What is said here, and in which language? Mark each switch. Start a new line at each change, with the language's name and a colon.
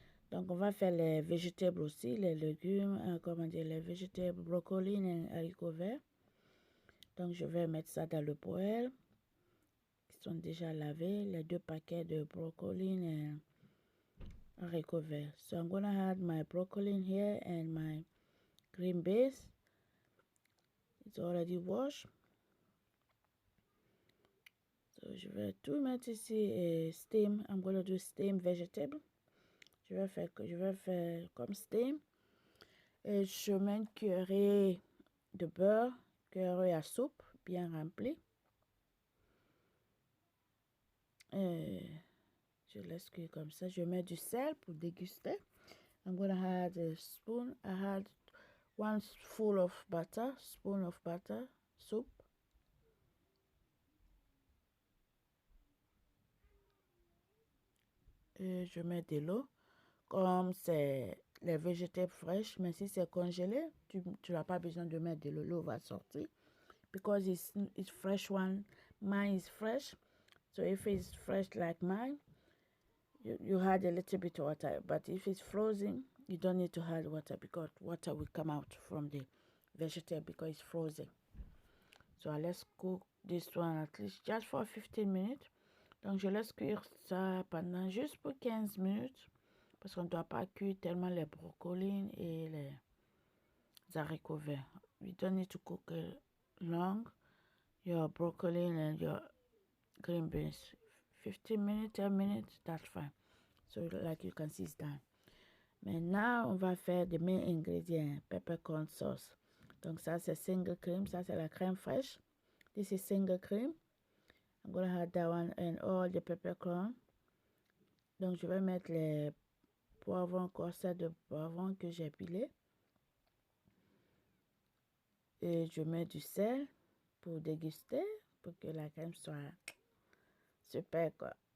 French: Donc, on va faire les végétables aussi, les légumes, comment dire, les végétables, brocolis et haricots verts. Donc, je vais mettre ça dans le poêle, qui sont déjà lavés, les 2 paquets de brocolis and haricots verts.
English: So, I'm gonna add my broccoli here and my green beans. It's already washed.
French: So, je vais tout mettre ici et steam.
English: I'm gonna do steam vegetable.
French: Je vais faire comme steam. Et je mets une cuillerée de beurre, cuillerée à soupe, bien remplie. Et je laisse cuire comme ça. Je mets du sel pour déguster.
English: I'm gonna add a spoon. I had 1 spoon of butter, soup.
French: Et je mets de l'eau. Comme c'est les végétables fraîches, mais si c'est congelé, tu n'as pas besoin de mettre de l'eau. L'eau va sortir.
English: Because it's fresh one. Mine is fresh. So if it's fresh like mine, you add a little bit of water. But if it's frozen, you don't need to add water because water will come out from the vegetable because it's frozen. So let's cook this one at least just for 15 minutes.
French: Donc je laisse cuire ça pendant juste pour 15 minutes parce qu'on ne doit pas cuire tellement les brocolis et les haricots verts.
English: You don't need to cook long your broccoli and your green beans. 15 minutes, 10 minutes, that's fine. So like you can see it's done.
French: Maintenant, on va faire des main ingrédients, peppercorn sauce. Donc ça c'est single cream, ça c'est la crème fraîche.
English: This is single cream. I'm gonna add that one and all the peppercorn.
French: Donc je vais mettre les poivrons, corset de poivrons que j'ai pilé. Et je mets du sel pour déguster, pour que la crème soit super quoi.